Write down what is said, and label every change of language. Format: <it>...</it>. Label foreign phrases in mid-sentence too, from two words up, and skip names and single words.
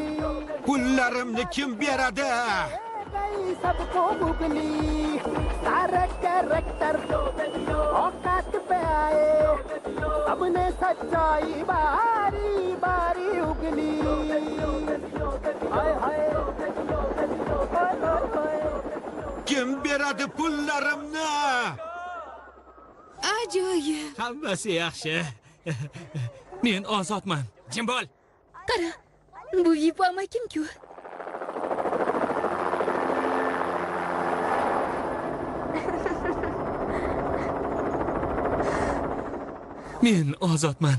<uz>Pullarimni kim beradi?</uz> <hi>गई सबको बुगली सारे कैरेक्टर औकात पे आए सबने सच्चाई बारी बारी उगली हाय हाय</hi> <uz>Kim beradi pullarimni? Ajoyib. Hammasi yaxshi. Men ozodman. Jim bo'l. Qara, bu Vipo amakim-ku. Men ozodman.</uz>